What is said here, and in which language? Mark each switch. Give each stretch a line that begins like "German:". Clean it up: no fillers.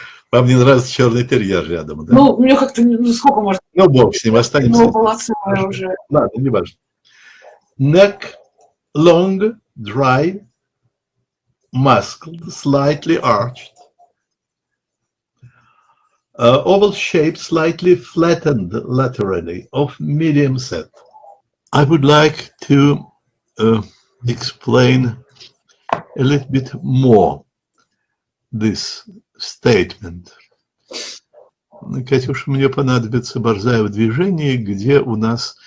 Russian: Вам не нравится черный терьер рядом, да? Ну, мне как-то, сколько может... Ну, бог с ним, останемся. Ну, полоцевая уже. Ладно, не важно.
English: Neck long, dry, muscled, slightly arched. Oval shape, slightly flattened laterally, of medium set. I would like to explain a little bit more this statement.
Russian: Катюша, мне понадобится борзая в движении, где у нас...